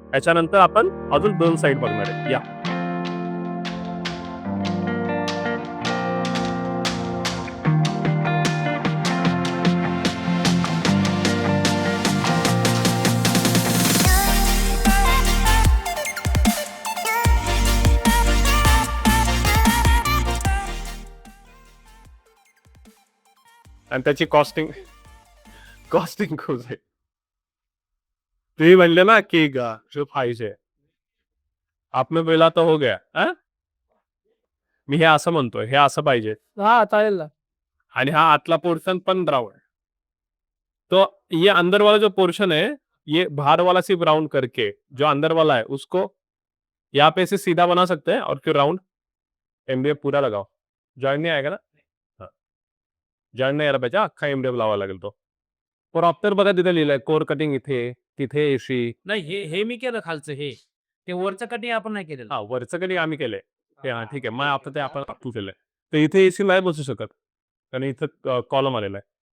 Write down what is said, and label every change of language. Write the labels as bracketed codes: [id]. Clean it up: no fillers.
[mr] याच्यानंतर आपण अजून 2 साईट बघणार आहे. या आणि त्याची कॉस्टिंग खूप आहे. तुम्ही म्हणले ना की [hi] जो पाहिजे आपने बोला तो हो गया. [mr] मी हे असं म्हणतोय, हे असं पाहिजे. हा चालेल ना. आणि हा आतला पोर्शन पण ब्राउन है. [hi] तो ये अंदर वाला जो पोर्शन है ये बाहर वाला सिर्फ राउंड करके जो अंदर वाला है उसको यहाँ पे से सीधा बना सकते हैं और फिर राउंड एमडीएफ पूरा लगाओ. जॉइंट नहीं आएगा ना. हाँ. [mr] जॉइंट नाही यायला पाहिजे. अख्खा एमडीएफ लावावा लागेल तो. प्रॉपर बघा तिथे लिहिलंय कोर कटिंग इथे, तिथे एसी. नाही हे मी केलं खालचं हे. ते वरचं कटिंग आपण नाही केलेलं. हा वरचं कधी आम्ही केलंय. ते हा ठीक आहे. मग आता ते आपण तू केलंय. तर इथे एसी नाही बसू शकत. कारण इथं कॉलम आलेला आहे.